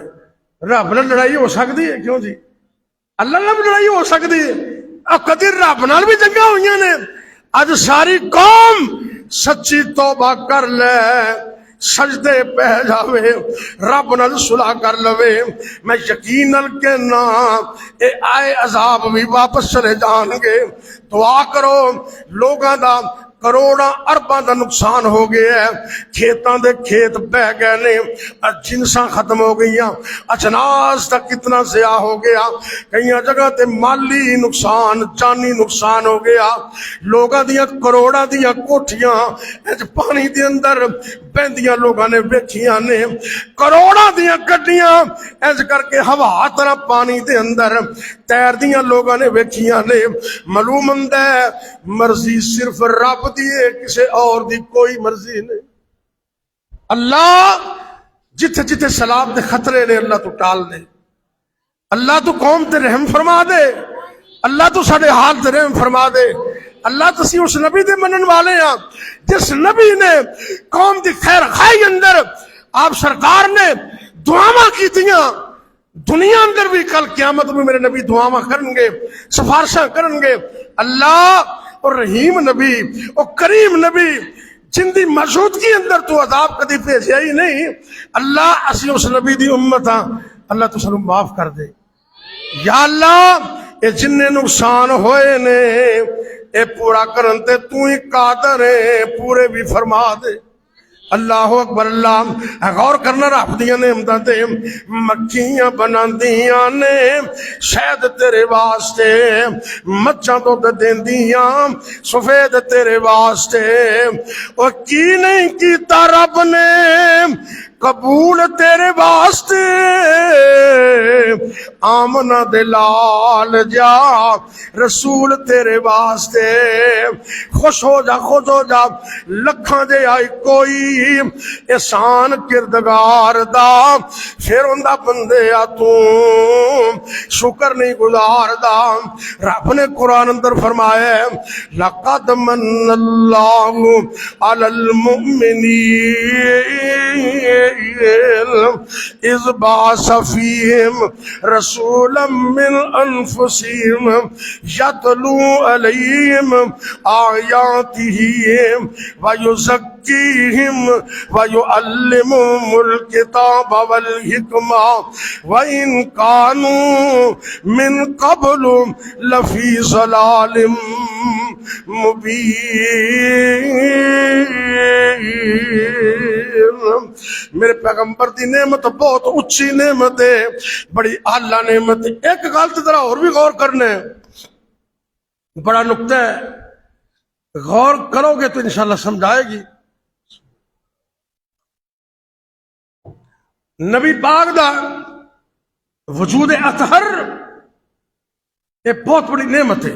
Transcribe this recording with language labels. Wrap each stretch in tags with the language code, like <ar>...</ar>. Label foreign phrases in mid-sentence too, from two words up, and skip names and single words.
<pa>رب نال لڑائی ہو سکتی ہے کیوں جی؟ اللہ نال لڑائی ہو سکتی ہے؟ اب کدی رب نال بھی جنگاں ہوئیاں نے۔ اج ساری قوم سچی توبہ کر لے، سجدے پہ جاوے، رب نال صلح کر لوے، میں یقین نال کہنا اے آئے عذاب بھی واپس چلے جان گے۔ دعا کرو، لوگاں دا کروڑاں ارباں دا نقصان ہو گیا ہے، کھیتاں دے کھیت بہ گئے نے، جنساں ختم ہو گئیاں، اجناس دا کتنا ضیاع ہو گیا، کئی جگہ تے مالی نقصان، جانی نقصان ہو گیا، لوگاں دیاں کروڑاں دیاں کوٹھیاں اج پانی دے اندر بہندیاں لوگاں نے ویکھیاں نے، کروڑاں دیاں گڈیاں اج کر کے ہوا طرح پانی دے اندر تیر دیاں لوگاں نے ویکھیاں نے۔ معلوم ہوندا ہے مرضی صرف رب دی ہے، کسے اور دی کوئی مرضی نہیں۔ اللہ جتھے جتھے سیلاب دے خطرے نے اللہ تو ٹال دے، اللہ تو قوم تے رحم فرما دے، اللہ تو ساڈے حال تے رحم فرما دے۔ اللہ تسی اس نبی دے منن والے ہاں جس نبی نے قوم دی خیر خائی اندر آپ سرکار نے دعاواں کیتیاں، دنیا اندر بھی کل قیامت میں میرے نبی دعاواں کرن گے، سفارشاں کرن گے۔ اللہ اور رحیم نبی اور کریم نبی جن دی موجودگی اندر تو عذاب کدی بھیجیا ہی نہیں، اللہ اسی اس نبی دی امت ہاں، اللہ تو سانوں معاف کر دے یا اللہ۔ اے جن نقصان ہوئے نے اے پورا کرن تے تو ہی قادر ہے، پورے بھی فرما دے۔ اللہ اکبر۔ اللہ غور کرنا رب دیاں نعمتاں تے، مکھیاں بناندیاں نے شہد تیرے واسطے، مچھاں دودھ دیندیاں سفید تیرے واسطے، اور کی نہیں کیتا رب نے قبول تیرے واسطے، آمنہ دے لال جا رسول تیرے واسطے، خوش ہو جا خوش ہو جا، لکھاں دے آئی کوئی احسان کردگار دا، پھر اندہ بندے آ تو شکر نہیں گزار دا۔ رب نے قرآن اندر فرمایا ہے</pa> <ar>لَقَدْ مَنَّ اللَّهُ عَلَى الْمُؤْمِنِينَ إِذْ بَعَثَ فِيهِمْ رَسُولًا مِّنْ أَنفُسِهِمْ يَتْلُو عَلَيْهِمْ آيَاتِهِ وَيُزَكِّيهِمْ وَيُعَلِّمُهُمُ الْكِتَابَ وَالْحِكْمَةَ وَإِنْ كَانُوا مِنْ قَبْلُ لَفِي ضَلَالٍ مُبِينٍ۔</ar> <pa>میرے پیغمبر دی نعمت بہت اچھی نعمت ہے، بڑی اعلیٰ نعمت ہے۔ ایک گل تے ذرا اور بھی غور کرنا ہے، بڑا نقطہ ہے، غور کرو گے تو انشاءاللہ سمجھ آئے گی۔ نبی پاک دا وجود اطہر یہ بہت بڑی نعمت ہے۔</pa>